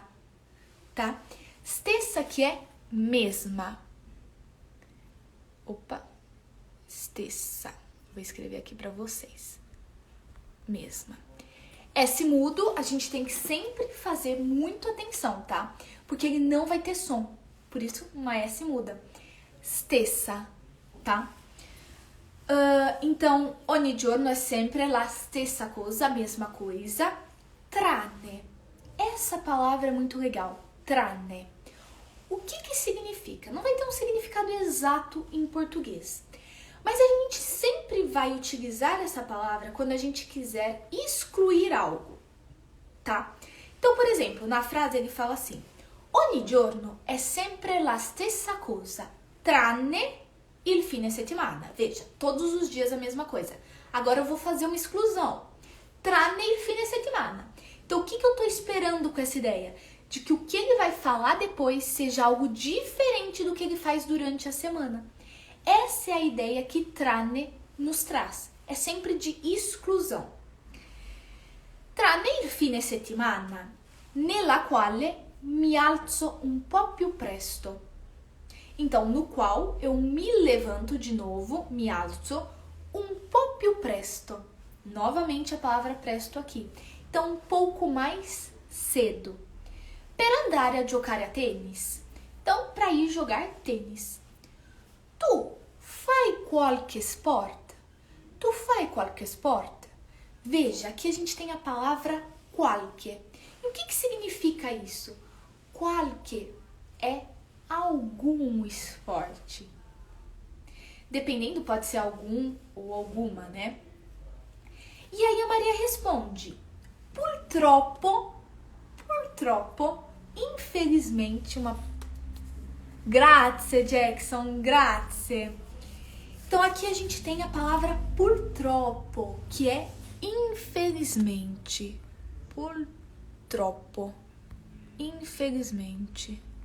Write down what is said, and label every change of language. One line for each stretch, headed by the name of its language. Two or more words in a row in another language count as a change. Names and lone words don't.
Portuguese: Tá? Stessa que é mesma. Opa. Stessa. Vou escrever aqui para vocês. Mesma. S mudo, a gente tem que sempre fazer muito atenção, tá? Porque ele não vai ter som. Por isso, uma S muda. Stessa, tá? Então,
Italian: ogni giorno é sempre la stessa cosa,
Portuguese: a mesma coisa. Tranne. Essa palavra é muito legal. Tranne. O que significa? Não vai ter um significado exato em português. Mas a gente sempre vai utilizar essa palavra quando a gente quiser excluir algo, tá? Então, por exemplo, na frase ele fala assim:
Italian: ogni giorno è sempre la stessa cosa, tranne il fine settimana.
Portuguese: Veja, todos os dias a mesma coisa. Agora eu vou fazer uma exclusão.
Italian: Tranne il fine settimana.
Portuguese: Então, o que eu tô esperando com essa ideia? De que o que ele vai falar depois seja algo diferente do que ele faz durante a semana. Essa é a ideia que tranne nos traz. É sempre de exclusão.
Italian: Tranne il fine settimana, nella quale mi alzo un po' più presto.
Portuguese: Então, no qual eu me levanto de novo,
Italian: me alzo, un po' più presto.
Portuguese: Novamente a palavra presto aqui. Então, um pouco mais cedo.
Italian: Per andare a giocare a tênis.
Portuguese: Então, para ir jogar tênis.
Italian: Tu fai qualche sport? Tu fai qualche sport?
Portuguese: Veja, aqui a gente tem a palavra qualche. E o que significa isso? Qualche é algum esporte. Dependendo, pode ser algum ou alguma, né? E aí a Maria responde: purtroppo, infelizmente, Grazie, Jackson, grazie. Então aqui a gente tem a palavra purtroppo, que é infelizmente. Purtroppo, infelizmente.